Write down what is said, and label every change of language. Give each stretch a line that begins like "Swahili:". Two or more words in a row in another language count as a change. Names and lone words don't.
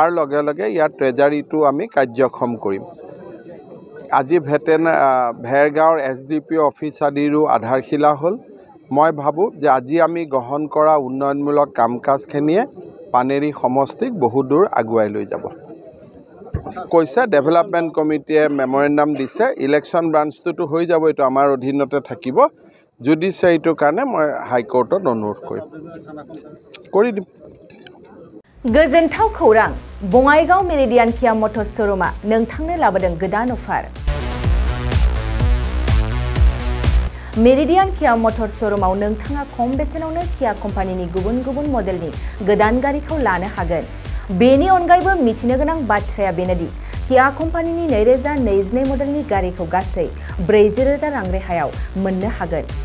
Assamese: লগে লগে ইয়াৰ ট্ৰেজাৰীটো আমি কাৰ্যক্ষম কৰিম আজি ভেৰগাঁৱৰ এছডিপিঅ অফিচ আদিৰো আধাৰশিলা হ'ল মই ভাবো যে আজি আমি গ্ৰহণ কৰা উন্নয়নমূলক কামকাজখিনিয়ে পানেৰী সমষ্টিক বহু দূৰ আগুৱাই লৈ যাব কৈছে ডেভেলপমেণ্ট কমিটিয়ে মেমৰেণ্ডাম দিছে ইলেকশ্যন ব্ৰাঞ্চটো হৈ যাব এইটো আমাৰ অধীনতে থাকিব জুডিচিয়াৰীটোৰ কাৰণে মই হাইকোৰ্টত অনুৰোধ কৰি দিম
Bodo: गोजोनथाव खौरां बङाइगाव मेरिडियान किया मटर शोरूमा नोंथांनो लाबोदों गोदान अफार मेरिडियान किया मटर शोरूमाव नोंथाङा खम बेसेनावनो किया कम्पानिनि गुबुन मडेलनि गोदान गारिखौ लानो हागोन बेनि अनगायैबो मिथिनो गोनां बाथ्राया बेनोदि किया कम्पानिनि 2022 मडेलनि गारिखौ गासै 40,000 रां रेहायाव मोननो हागोन